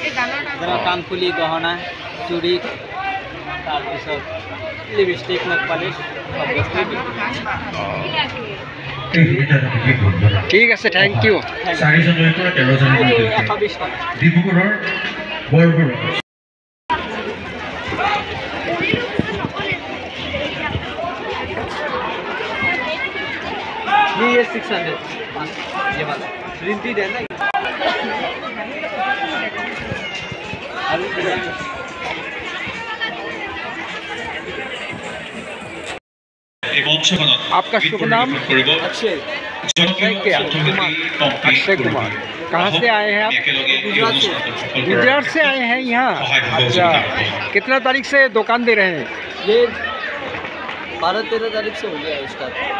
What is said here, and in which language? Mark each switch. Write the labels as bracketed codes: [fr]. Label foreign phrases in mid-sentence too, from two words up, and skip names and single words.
[as] যেনে কাণফুলি, গহনা, চুৰি, তাৰপিছত লিপষ্টিক, [en] nail polish, [as] সব বস্তুৱে বিক্ৰী হৈছে। ঠিক আছে, [en] thank you. [as] 4 জানুৱাৰীৰ পৰা 13 জানুৱাৰীলৈকে 120 টকা। ডিব্ৰুগড়ৰ বৰবৰুৱা [hi] ये 600, ये वाला प्रिंटेड है ना। [as] এই মঞ্চখনত [hi] आपका शुभ नाम? [as] কৰিব [hi] अक्षय। अक्षय कुमार। कहाँ से आए हैं आप? गुजरात से आए हैं यहाँ? अच्छा, कितना तारीख से दुकान दे रहे हैं? ये 12-13 तारीख से हो गया स्टार्ट।